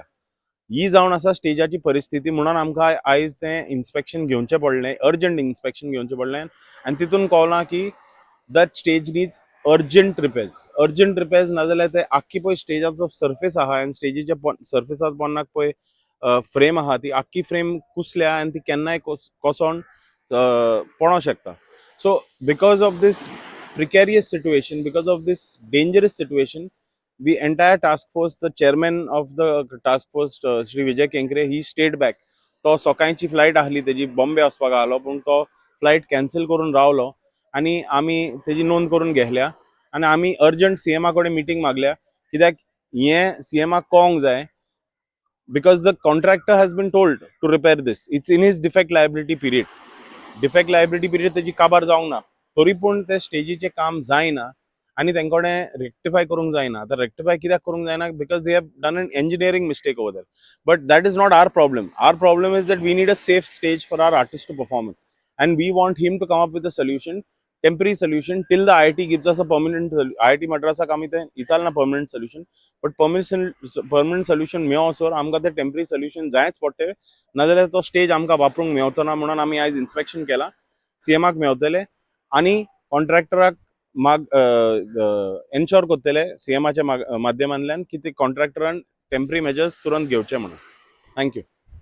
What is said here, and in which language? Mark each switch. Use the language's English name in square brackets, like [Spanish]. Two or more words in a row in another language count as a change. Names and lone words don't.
[Konkani] ही जावन आसा स्टेजाची परिस्थिती. म्हणून आमकां आयज तें इन्स्पेक्शन घेवचें पडलें, [English] urgent inspection [Konkani] घेवचें पडलें आनी तितून कळलां की [English] that stage needs urgent repairs. urgent repairs [Konkani] नाजाल्यार ते आख्खी पळय स्टेजाचो सर्फेस आहा आनी स्टेजीच्या सर्फेसार पोंदाक पळय फ्रेम आहा ती आख्खी फ्रेम कुसल्या आनी ती केन्नाय कोसोन पडों शकता. [English] so because of this precarious situation, because of this dangerous situation, the entire task force, the chairman of the task force, Shri Vijay Kenkre, he stayed back. [Konkani] तो सकाळची फ्लायट आसली तेजी बॉम्बे वचपाक आसलो, पूण तो [English] flight cancel [Konkani] करून रावलो आनी आमी तेजी नोंद करून घेतल्या आनी आमी अर्जंट सीएमा कडेन मिटींग मागल्या. कित्याक हें सीएमाक कळोंक जाय, [English] because the contractor has been told to repair this. It's in his defect liability period. defect liability period [Konkani] तेजी काबार जावंक ना, तरी पूण ते स्टेजीचें काम जायना आनी तेंकोडे रेक्टिफाय करूंक जायना. आतां रेक्टिफाय कित्याक करूंक जायना? [English] because they have done an engineering mistake over there. But that is not our problem. Our problem is that we need a safe stage for our artist to perform it. And we want him to come up with a solution, temporary solution, till the IIT gives us a permanent IIT Madrasak [Konkani] आमी तें इचारना [English] permanent solution. But permanent solution [Konkani] मेळोसर आमकां तें [English] temporary solution [Konkani] जायच पडटलें, नाजाल्यार तो स्टेज आमकां वापरूंक मेळचो ना. म्हणून आमी आयज इन्स्पेक्शन केलां. सीएमाक मेळटलें आनी कॉन्ट्रॅक्टराक एन्श्योर करतले सीएमाच्या माध्यमांतल्यान की ते कॉन्ट्रॅक्टरान [English] temporary measures [Konkani] तुरंत घेवचे म्हणून. थँक्यू.